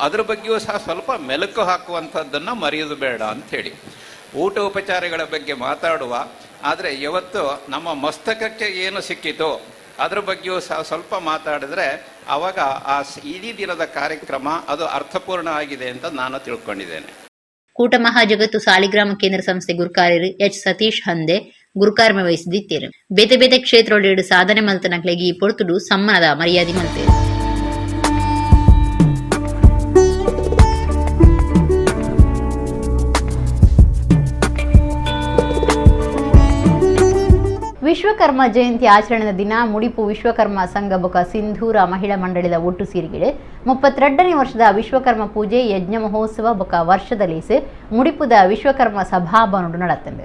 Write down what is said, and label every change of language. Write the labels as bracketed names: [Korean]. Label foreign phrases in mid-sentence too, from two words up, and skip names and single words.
[Kannada] ಅದ್ರ ಬಗ್ಗೆಯೂ ಸಹ ಸ್ವಲ್ಪ ಮೆಲುಕು ಹಾಕುವಂಥದ್ದನ್ನು ಮರೆಯೋದು ಬೇಡ ಅಂಥೇಳಿ ಊಟ ಉಪಚಾರಗಳ ಬಗ್ಗೆ ಮಾತಾಡುವ. ಆದರೆ ಇವತ್ತು ನಮ್ಮ ಮಸ್ತಕಕ್ಕೆ ಏನು ಸಿಕ್ಕಿತೋ ಅದ್ರ ಬಗ್ಗೆಯೂ ಸಹ ಸ್ವಲ್ಪ ಮಾತಾಡಿದ್ರೆ ಆವಾಗ ಆ ಇಡೀ ದಿನದ ಕಾರ್ಯಕ್ರಮ ಅದು ಅರ್ಥಪೂರ್ಣ ಆಗಿದೆ ಅಂತ ನಾನು ತಿಳ್ಕೊಂಡಿದ್ದೇನೆ. [Tulu] ಕೂಟ ಮಹಾಜಗತ್ತು ಸಾಲಿಗ್ರಾಮ ಕೇಂದ್ರ ಸಂಸ್ಥೆ ಗುರುಕಾರ್ಯರು ಎಚ್ ಸತೀಶ್ ಹಂದೆ ಗುರುಕಾರ್ಮ ವಹಿಸಿದ್ದೀರು. ಬೇತೆ ಬೇತೆ ಕ್ಷೇತ್ರಗಳು ಸಾಧನೆ ಮಲ್ತನಕ್ಲೆಗೆ ಈ ಪೊರ್ತುಡು ಸಮ್ಮಾನದ ಮರ್ಯಾದೆ ಮಲ್ತೇವೆ. ವಿಶ್ವಕರ್ಮ ಜಯಂತಿ ಆಚರಣೆಯ ದಿನ ಮುಡಿಪು ವಿಶ್ವಕರ್ಮ ಸಂಘ ಬೊಕ ಸಿಂಧೂರ ಮಹಿಳಾ ಮಂಡಳಿದ ಒಟ್ಟು ಸೇರಿಗೆಡೆ 32ನೇ ವರ್ಷದ ವಿಶ್ವಕರ್ಮ ಪೂಜೆ ಯಜ್ಞ ಮಹೋತ್ಸವ ಬೊಕ ವರ್ಷದಲ್ಲಿ ಮುಡಿಪುದ ವಿಶ್ವಕರ್ಮ ಸಭಾಭವನ ನಡೆತಂದೆ.